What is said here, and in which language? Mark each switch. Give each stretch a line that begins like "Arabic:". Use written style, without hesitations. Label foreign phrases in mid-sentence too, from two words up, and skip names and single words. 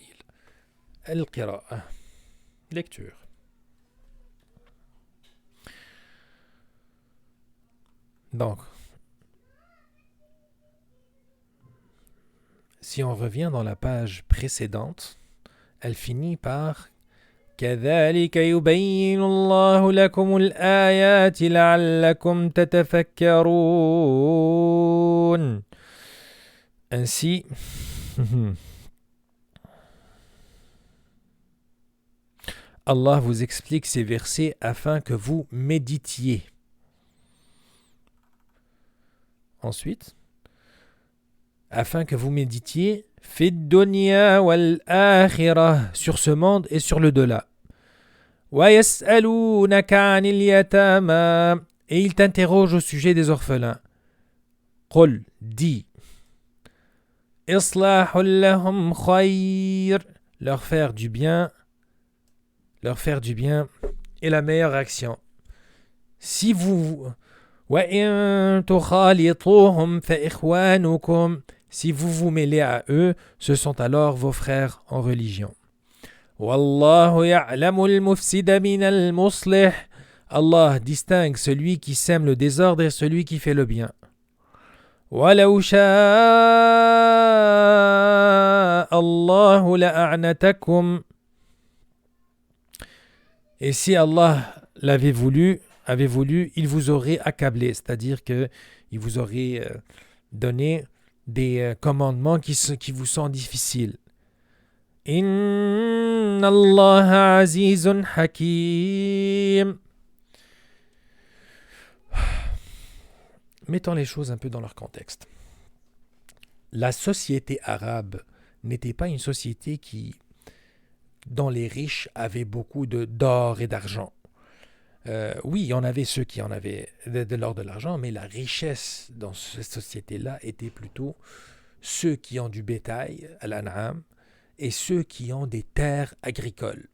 French: Al-Qira'a. Lecture. Donc, si on revient dans la page précédente, elle finit par
Arabic: كذلك يبين الله لكم الآيات لعلكم تتفكرون.
French: Ainsi, Allah vous explique ces versets afin que vous méditiez. Ensuite, afin que vous méditiez
Arabic: في الدنيا والآخرة,
French: sur ce monde et sur le delà.
Arabic: ويسألونك عن اليتامى,
French: et il t'interroge au sujet des orphelins. Qul, dis,
Arabic: إصلاح لهم خير,
French: leur faire du bien est la meilleure action. Si vous
Arabic: وإن تخالطوهم فإخوانكم,
French: si vous vous mêlez à eux, ce sont alors vos frères en religion.
Arabic: والله يعلم المفسد من المصلح.
French: Allah distingue celui qui sème le désordre et celui qui fait le bien.
Arabic: ولو شاء الله لأعنتكم.
French: Et si Allah avait voulu, il vous aurait accablé, c'est-à-dire que il vous aurait donné des commandements qui vous sont difficiles.
Arabic: إن الله عزيز حكيم.
French: Mettons les choses un peu dans leur contexte. La société arabe n'était pas une société dont les riches avaient beaucoup d'or et d'argent. Oui, il y en avait ceux qui en avaient de l'or, de l'argent, mais la richesse dans cette société-là était plutôt ceux qui ont du bétail, al-an'am, et ceux qui ont des terres agricoles.